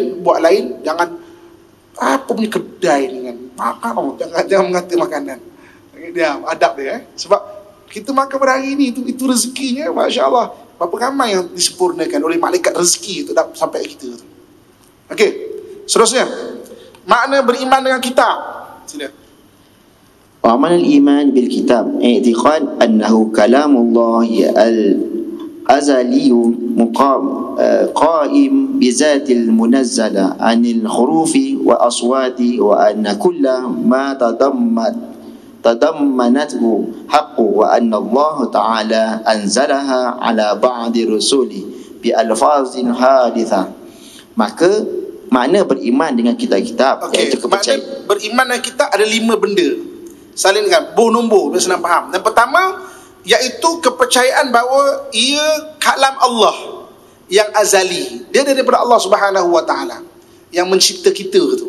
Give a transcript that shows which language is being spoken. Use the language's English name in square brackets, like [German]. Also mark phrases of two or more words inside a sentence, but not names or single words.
[Malay] Beli lain, buat lain, jangan apa punya kedai ni kan, makan, jangan mengata makanan. Dia adab dia. Sebab kita makan pada hari ini itu rezekinya, [Arabic] ما شاء الله. [Malay] Berapa ramai yang disempurnakan oleh malaikat rezeki itu sampai kita tu. Okey, seterusnya makna beriman dengan kitab. Sila. [Arabic] وأما الإيمان بالكتب اعتقاد أنه كلام الله الأزلي القائم بذاته المنزه عن الحروف والأصوات وأن كل ما تضمنته حق وأن الله تعالى أنزلها على بعض رسله بألفاظ حادثة. [Malay] Maka makna beriman dengan kitab-kitab, iaitu kepercayaan. Makna beriman dengan kitab ada 5 benda. Salin dengan nombor biar senang faham. Yang pertama iaitu kepercayaan bahawa ia kalam Allah yang azali. Dia daripada Allah [Arabic] سبحانه وتعالى [Malay] yang mencipta kita tu.